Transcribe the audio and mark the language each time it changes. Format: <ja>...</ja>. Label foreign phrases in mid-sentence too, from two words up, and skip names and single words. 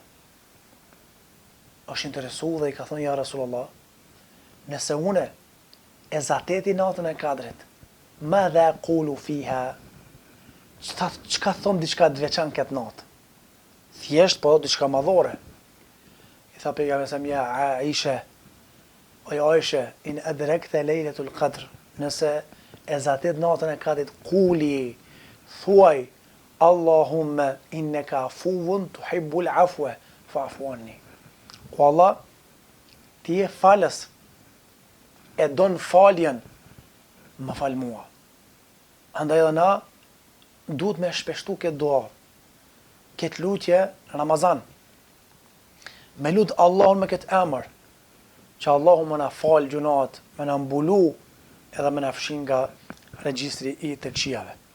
<sq>Është interesu dhe i ka thënë</sq> <ar>يا رسول الله,</ar> <sq>nëse une e zateti natën e Kadrit,</sq> <ar>ماذا أقول فيها,</ar> <sq>çka thom diçka të veçantë këtë natë? Thjesht po diçka madhore. I tha pejgamberi ja Aisha, o Aisha,</sq> <ar>إن أدركت ليلة القدر,</ar> <sq>nëse e zatet natën e Kadrit, kuli, thuaj,</sq> <ar>اللهم إنك عفو تحب العفو فاعف عني.</ar> <sq>O Allah, ti je falës, e don faljen, më fal mua. Andaj edhe na duhet me shpeshtu këtë dua, këtë lutje në Ramazan. Me lut Allahun me këtë emër, që Allahu më na fal gjunat, më na mbulu edhe më na fshin nga regjistri i të këqijave.</sq>